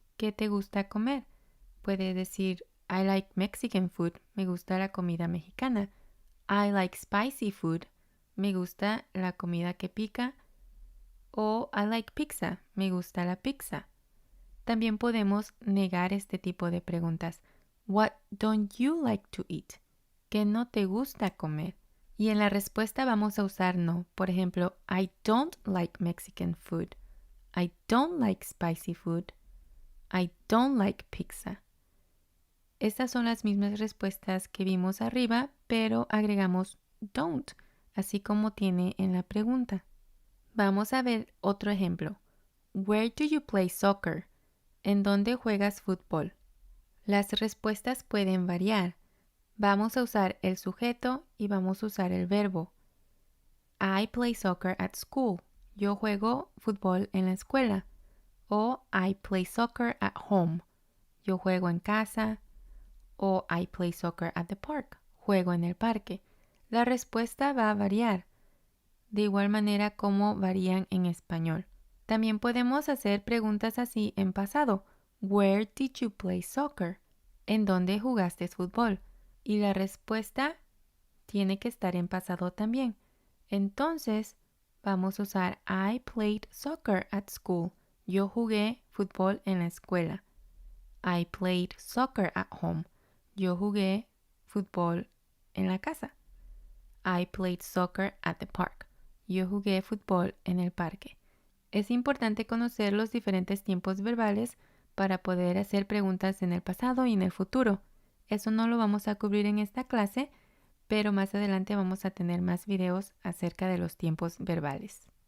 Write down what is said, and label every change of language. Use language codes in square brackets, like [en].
[es] ¿Qué te gusta comer? Puede decir, [en] I like Mexican food. [es] Me gusta la comida mexicana. [en] I like spicy food. [es] Me gusta la comida que pica. O [en] I like pizza. [es] Me gusta la pizza. También podemos negar este tipo de preguntas. [en] What don't you like to eat? [es] ¿Qué no te gusta comer? Y en la respuesta vamos a usar no. Por ejemplo, [en] I don't like Mexican food. I don't like spicy food. I don't like pizza. [es] Estas son las mismas respuestas que vimos arriba, pero agregamos don't, así como tiene en la pregunta. Vamos a ver otro ejemplo. [en] Where do you play soccer? [es] ¿En dónde juegas fútbol? Las respuestas pueden variar. Vamos a usar el sujeto y vamos a usar el verbo. [en] I play soccer at school. [es] Yo juego fútbol en la escuela. [en] O I play soccer at home. [es] Yo juego en casa. [en] O I play soccer at the park. [es] Juego en el parque. La respuesta va a variar, de igual manera como varían en español. También podemos hacer preguntas así en pasado. [en] Where did you play soccer? [es] ¿En dónde jugaste fútbol? Y la respuesta tiene que estar en pasado también. Entonces, vamos a usar [en] I played soccer at school. [es] Yo jugué fútbol en la escuela. [en] I played soccer at home. [es] Yo jugué fútbol en la casa. [en] I played soccer at the park. [es] Yo jugué fútbol en el parque. Es importante conocer los diferentes tiempos verbales para poder hacer preguntas en el pasado y en el futuro. Eso no lo vamos a cubrir en esta clase, pero más adelante vamos a tener más videos acerca de los tiempos verbales.